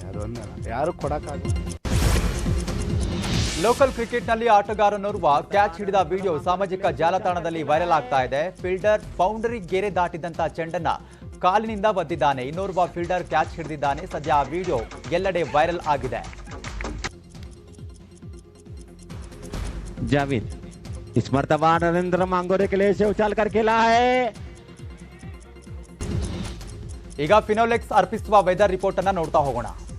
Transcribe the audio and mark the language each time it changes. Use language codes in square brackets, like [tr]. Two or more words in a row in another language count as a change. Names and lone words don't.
[kn] ಅದೊಂದು ಯಾರು ಕೊಡೋಕ್ಕಾಗಲ್ಲ. ಲೋಕಲ್ ಕ್ರಿಕೆಟ್ನಲ್ಲಿ ಆಟಗಾರನೋರ್ವ ಕ್ಯಾಚ್ ಹಿಡಿದ ವಿಡಿಯೋ ಸಾಮಾಜಿಕ ಜಾಲತಾಣದಲ್ಲಿ ವೈರಲ್ ಆಗ್ತಾ ಇದೆ. [en] fielder boundary [kn] ಗೆರೆ ದಾಟಿದಂತ ಚೆಂಡನ್ನ ಕಾಲಿನಿಂದ ಒದ್ದಿದ್ದಾನೆ. ಇನ್ನೋರ್ವ ಫೀಲ್ಡರ್ ಕ್ಯಾಚ್ ಹಿಡಿದಿದ್ದಾನೆ. ಸದ್ಯ ಆ ವಿಡಿಯೋ ಎಲ್ಲೆಡೆ ವೈರಲ್ ಆಗಿದೆ. [hi] जावेद इस मर्तबा नरेंद्र मांगोरे के लिए से उछाल कर खेला है, [kn] ಈಗ ಫಿನೋಲೆಕ್ಸ್ ಅರ್ಪಿಸುವ [en] weather report [kn] ಅನ್ನ ನೋಡ್ತಾ ಹೋಗೋಣ.